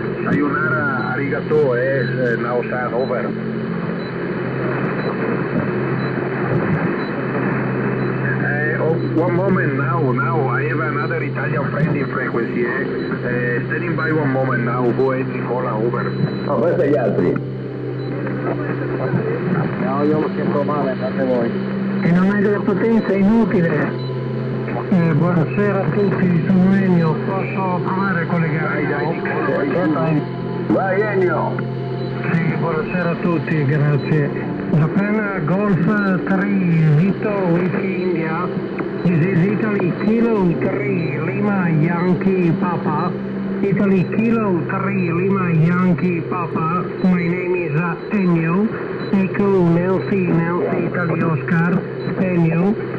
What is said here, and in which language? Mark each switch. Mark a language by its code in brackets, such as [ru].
[ja] Sayonara, arigato, [en] now, San, over. One moment now, I have another Italian friend in frequency, standing by one moment now, go ahead Nicola, over. [it] No, questo è gli altri. No, io lo sento male, andate voi. E non hai della potenza, è inutile. Buonasera a tutti, sono Ennio, posso provare a collegare? Dai. Vai Ennio! Sì, buonasera a tutti, grazie. [en] Japan Golf 3, Vito Whiskey India. This is Italy Kilo 3 Lima Yankee Papa. Italy Kilo 3 Lima Yankee Papa. My name is Ennio. Echo Nancy Italy Oscar. Ennio.